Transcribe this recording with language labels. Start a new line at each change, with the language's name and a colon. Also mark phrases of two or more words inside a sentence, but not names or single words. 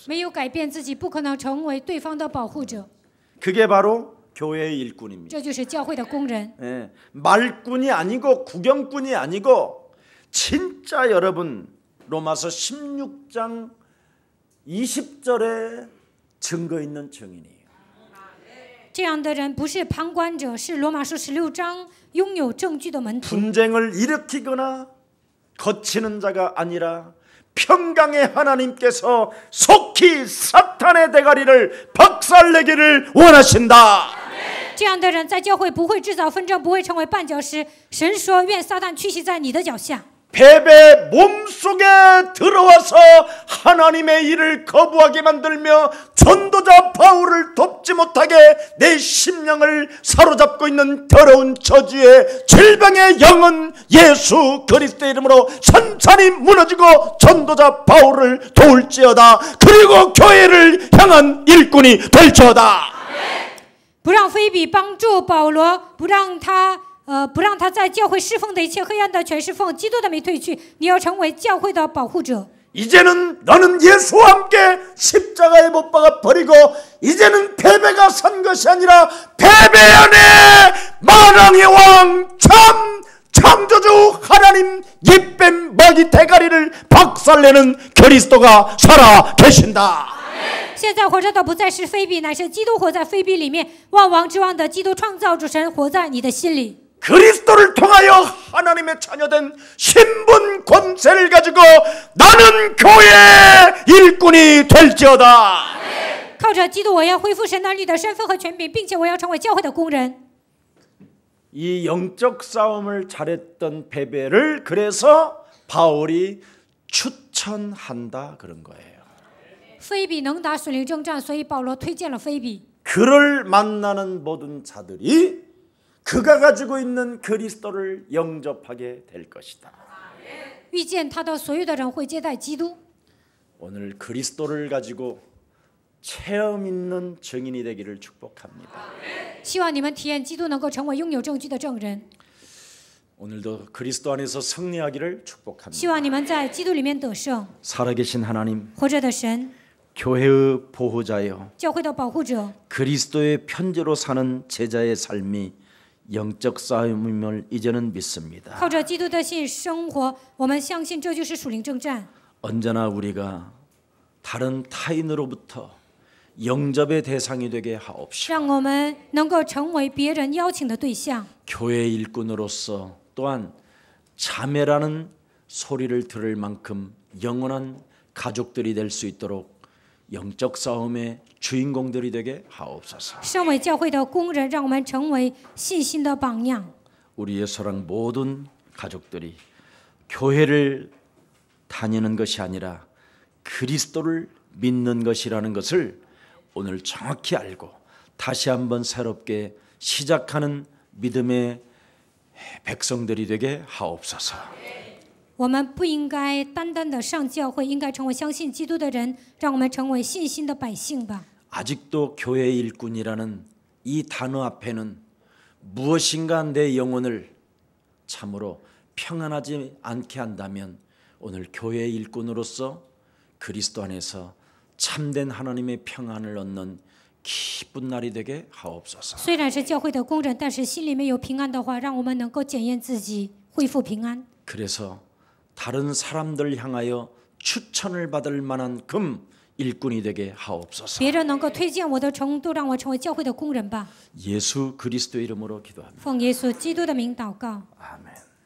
Chinese: 没有改变自己，不可能成为对方的保护者。
Korean: 그게 바로 교회의 일꾼입니다.
Chinese: 这就是教会的工人。
Korean: 예, 말꾼이 아니고 구경꾼이 아니고 진짜 여러분 로마서 16장 20절에 증거 있는 증인이에요.
Chinese: 这样的人不是旁观者，是罗马书16章拥有证据的门徒。
Korean: 분쟁을 일으키거나 거치는 자가 아니라 평강의 하나님께서 속히 사탄의 대가리를 박살내기를 원하신다.
Chinese: 这样的人在教会不会制造纷争，不会成为绊脚石。神说：“愿撒旦屈膝在你的脚下。”
Korean: 베베 몸속에 들어와서 하나님의 일을 거부하게 만들며 전도자 바울을 돕지 못하게 내 심령을 사로잡고 있는 더러운 저주의 질병의 영은 예수 그리스도의 이름으로 천천히 무너지고 전도자 바울을 도울지어다. 그리고 교회를 향한 일꾼이 될지어다.
Chinese: 不让非比帮助保罗，不让他在教会侍奉的一切黑暗的全侍奉，基督的没退去。你要成为教会的保护者。
Korean: 이제는 너는 예수와 함께 십자가에 못 박아 버리고 이제는 패배가 산 것이 아니라 패배 안에 만왕의 왕 참 창조주 하나님 이뱀 먹이 대가리를 박살내는 그리스도가 살아 계신다.
Chinese: 现在活着的不再是非比，乃是基督活在非比里面。万王之王的基督创造主神活在你的心里。
Korean: 그리스도를 통하여 하나님의 자녀된 신분 권세를 가지고 나는 교회의 일꾼이 될지어다.
Chinese: 靠着基督，我要恢复神儿女的身份和权柄，并且我要成为教会的工人。
Korean: 이 영적 싸움을 잘했던 베베를 그래서 바울이 추천한다 그런 거예요.
Chinese: 非比能打属灵征战，所以保罗推荐了非比。
Korean: 그를 만나는 모든 자들이 그가 가지고 있는 그리스도를 영접하게 될 것이다.
Chinese: 遇见他的所有的人会接待基督。
Korean: 오늘 그리스도를 가지고 체험 있는 증인이 되기를 축복합니다.
Chinese: 希望你们体验基督能够成为拥有证据的证人。
Korean: 오늘도 그리스도 안에서 승리하기를 축복합니다.
Chinese: 希望你们在基督里面得胜。
Korean: 살아계신 하나님,
Chinese: 活着的神，
Korean: 교회의 보호자여,
Chinese: 教会的保护者，
Korean: 그리스도의 편지로 사는 제자의 삶이 영적 싸움임을 이제는 믿습니다.
Chinese: 靠着基督的信生活，我们相信这就是属灵征战。
Korean: 언제나 우리가 다른 타인으로부터 영접의 대상이 되게 하옵시고
Chinese: 让我们能够成为别人邀请的对象。
Korean: 교회 일꾼으로서 또한 자매라는 소리를 들을 만큼 영원한 가족들이 될 수 있도록 영적 싸움의 주인공들이 되게 하옵소서.
Chinese: 身为教会的工人，让我们成为信心的榜样。
Korean: 우리의 사랑 모든 가족들이 교회를 다니는 것이 아니라 그리스도를 믿는 것이라는 것을 오늘 정확히 알고 다시 한번 새롭게 시작하는 믿음의 백성들이 되게 하옵소서.
Chinese: 我们不应该单单的上教会，应该成为相信基督的人，让我们成为信心的百姓吧。
Korean: 아직도 교회 일꾼이라는 이 단어 앞에는 무엇인가 내 영혼을 참으로 평안하지 않게 한다면 오늘 교회 일꾼으로서 그리스도 안에서 참된 하나님의 평안을 얻는 기쁜 날이 되게 하옵소서.
Chinese: 虽然是教会的工人，但是心里面有平安的话，让我们能够检验自己，恢复平安。
Korean: 그래서 다른 사람들 향하여 추천을 받을 만한 금 일꾼이 되게 하옵소서.
Chinese: 别人能够推荐我的程度，让我成为教会的工人吧。
Korean: 예수 그리스도 이름으로 기도합니다.
Chinese: 奉耶稣基督的名祷告。
Korean: 아멘.